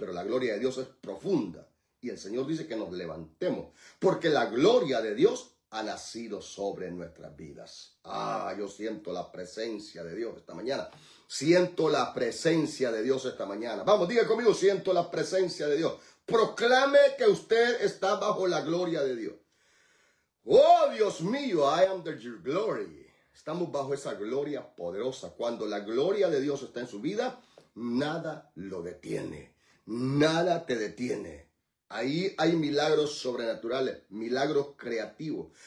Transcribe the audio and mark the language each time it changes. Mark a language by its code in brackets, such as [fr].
[es] Pero la gloria de Dios es profunda. Y el Señor dice que nos levantemos, porque la gloria de Dios ha nacido sobre nuestras vidas. Ah, yo siento la presencia de Dios esta mañana. Siento la presencia de Dios esta mañana. Vamos, diga conmigo, siento la presencia de Dios. Proclame que usted está bajo la gloria de Dios. [en] Oh, [es] Dios mío, [en] I am under your glory. [es] Estamos bajo esa gloria poderosa. Cuando la gloria de Dios está en su vida, nada lo detiene. Nada te detiene. Ahí hay milagros sobrenaturales, milagros creativos.